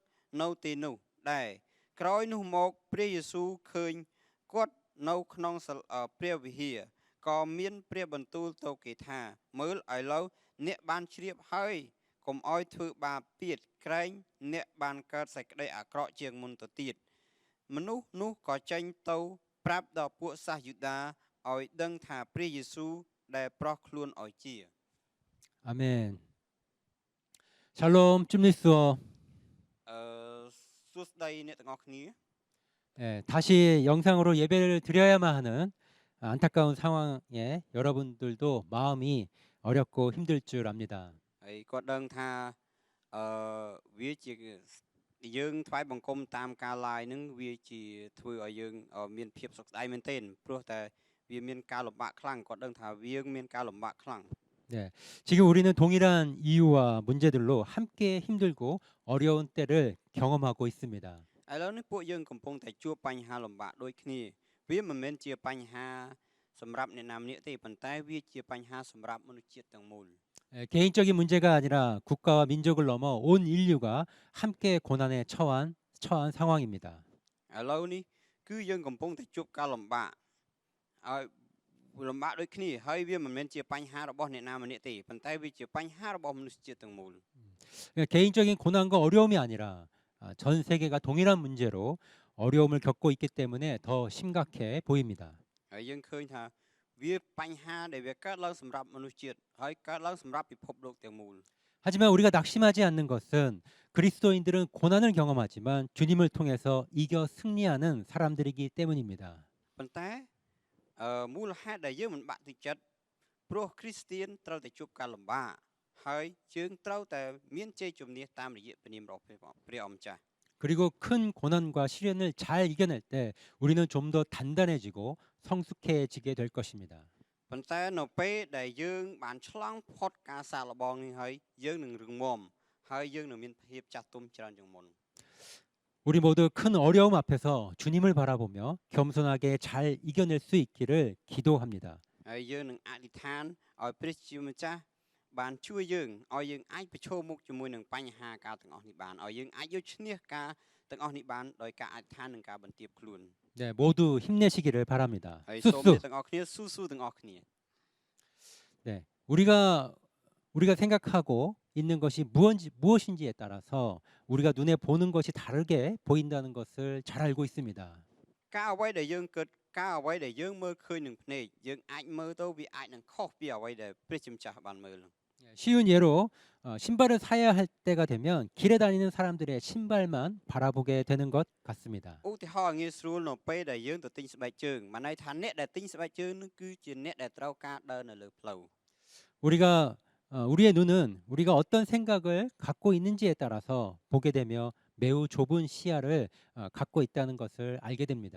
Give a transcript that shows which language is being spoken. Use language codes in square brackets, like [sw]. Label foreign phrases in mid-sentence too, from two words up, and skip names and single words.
[km] នៅទីនោះដែរក្រោយនោះមកព្រះយេស៊ូវឃើញគាត់នៅក្នុងព្រះវិហារក៏មានព្រះបន្ទូលទៅគេថាមើលឥឡូវអ្នកបានជ្រាបហើយកុំឲ្យធ្វើបាបទៀតក្រែងអ្នកបានកើតសេចក្តីអាក្រក់ជាងមុនទៅទៀតមនុស្សនោះក៏ចេញទៅប្រាប់ដល់ពួកសាសយូដាឲ្យដឹងថាព្រះយេស៊ូវដែលប្រោះខ្លួនឲ្យជា [ko] 아멘. 샬롬 쭌리스어. [km] សួស្តីអ្នកទាំងអស់គ្នា [ko] 다시 영상으로 예배를 드려야만 하는 안타까운 상황에 여러분들도 마음이 어렵고 힘들 줄 압니다. [km] ហើយគាត់ដឹងថាវាជាយើងថ្វាយបង្គំតាមការ live នឹងវាជាធ្វើឲ្យយើងមានភាពសុខស្ដាយមែនទែនព្រោះតែវាមានការលំបាកខ្លាំងគាត់ដឹងថាវាមានការលំបាកខ្លាំង [ko] 네, 지금 우리는 동일한 이유와 문제들로 함께 힘들고 어려운 때를 경험하고 있습니다. [km] ឥឡូវនេះពួកយើងកំពុងតែជួបបញ្ហាលំបាកដូចគ្នាវាមិនមែនជាបញ្ហាសម្រាប់អ្នកណាម្នាក់ទេប៉ុន្តែវាជាបញ្ហាសម្រាប់មនុស្សជាតិទាំងមូល [ko] 개인적인 문제가 아니라 국가와 민족을 넘어 온 인류가 함께 고난에 처한 상황입니다. [km] ឥឡូវនេះគឺយើងកំពុងតែជួបការលំបាកហើយលំបាកដូចគ្នាហើយវាមិនមែនជាបញ្ហារបស់អ្នកណាម្នាក់ទេប៉ុន្តែវាជាបញ្ហារបស់មនុស្សជាតិទាំងមូល [ko] 그러니까 개인적인 고난과 어려움이 아니라 전 세계가 동일한 문제로 어려움을 겪고 있기 때문에 더 심각해 보입니다. [km] ហើយយើងឃើញថាវាបញ្ហាដែលវាកើតឡើងសម្រាប់មនុស្សជាតិហើយកើតឡើងសម្រាប់ពិភពលោកទាំងមូល [ko] 하지만 우리가 낙심하지 않는 것은 그리스도인들은 고난을 경험하지만 주님을 통해서 이겨 승리하는 사람들이기 때문입니다. [km] ប៉ុន្តែមូលហេតុដែលយើងមិនបាក់ទឹកចិត្តព្រោះគ្រីស្ទានត្រូវតែជួបការលំបាកហើយយើងត្រូវតែមានជ័យជំនះតាមរយៈព្រះនាមរបស់ព្រះអម្ចាស់ [ko] 그리고 큰 고난과 시련을 잘 이겨낼 때 우리는 좀 더 단단해지고 성숙해지게 될 것입니다. [km] ប៉ុន្តែនៅពេលដែលយើងបានឆ្លងផុតការសាកល្បងនេះហើយយើងនឹងរឹងមាំហើយយើងនឹងមានភាពចាស់ទុំច្រើនជាងមុន [ko] 우리 모두 큰 어려움 앞에서 주님을 바라보며 겸손하게 잘 이겨낼 수 있기를 기도합니다. [km] ហើយយើងនឹងអធិដ្ឋានឲ្យព្រះជាម្ចាស់បានជួយយើងឲ្យយើងអាចប្រឈមមុខជាមួយនឹងបញ្ហាការទាំងអស់នេះបានឲ្យយើងអាចយកឈ្នះការទាំងអស់នេះបានដោយការអធិដ្ឋាននិងការបន្ទាបខ្លួន [ko] 네, 모두 힘내시기를 바랍니다. [km] ហើយសូមអ្នក [ko] 쑥쑥. [km] ទាំងអស់គ្នាស៊ូទាំងអស់គ្នា [ko] 네, 우리가 생각하고 있는 것이 무엇인지에 따라서 우리가 눈에 보는 것이 다르게 보인다는 것을 잘 알고 있습니다. [km] ការអ្វីដែលយើងគិតការអ្វីដែលយើងមើលឃើញនឹងភ្នែកយើងអាចមើលទៅវាអាចនឹងខុសពីអ្វីដែលព្រះជាម្ចាស់បានមើល [ko] 쉬운 예로 신발을 사야 할 때가 되면 길에 다니는 사람들의 신발만 바라보게 되는 것 같습니다. [km] ឧទាហរណ៍ងាយស្រួលនៅពេលដែលយើងទៅទិញស្បែកជើងមិនន័យថាអ្នកដែលទិញស្បែកជើងនោះគឺជាអ្នកដែលត្រូវការដើរនៅលើផ្លូវ [ko] 우리의 눈은 우리가 어떤 생각을 갖고 있는지에 따라서 보게 되며 매우 좁은 시야를 갖고 있다는 것을 알게 됩니다.